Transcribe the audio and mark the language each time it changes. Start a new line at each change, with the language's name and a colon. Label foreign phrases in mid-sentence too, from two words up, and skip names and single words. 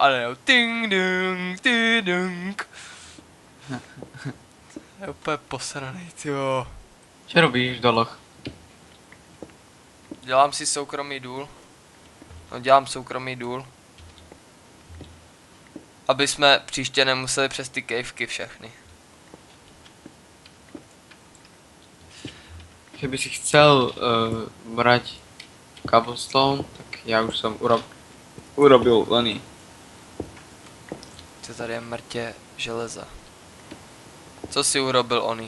Czech: A ne, ting dung, ting dung. Je úplně posraný, tyjo.
Slovak: Čo robíš v doloch?
Czech: Dělám si soukromý důl. No dělám soukromý důl. Aby jsme příště nemuseli přes ty kejvky všechny.
Slovak: Keby si chcel brať cobblestone, tak ja už som urobil oný.
Czech: Co tady je mrtě železa.
Slovak: Co si urobil oni?